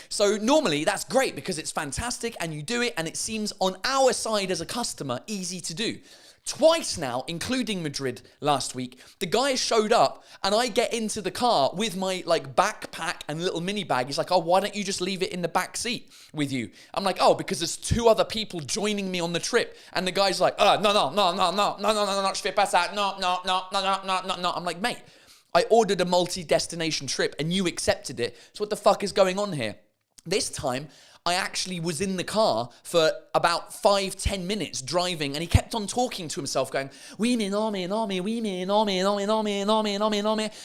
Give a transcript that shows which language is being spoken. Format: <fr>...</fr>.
<en>So normally that's great because it's fantastic and you do it and it seems on our side as a customer easy to do. Twice now, including Madrid last week, the guy showed up and I get into the car with my backpack and little mini bag. He's like, oh, why don't you just leave it in the back seat with you? I'm like, oh, because there's 2 other people joining me on the trip. And the guy's like, no,</en> <fr>je fais pas ça.</fr> <en>No. I'm like, mate, I ordered a multi-destination trip and you accepted it. So what the fuck is going on here? This time, I actually was in the car for about 5-10 minutes driving, and he kept on talking to himself, going,</en> <fr>"Oui, mais non, mais non, mais oui, mais non, mais non, mais non, mais non, mais non, mais non, mais."</fr>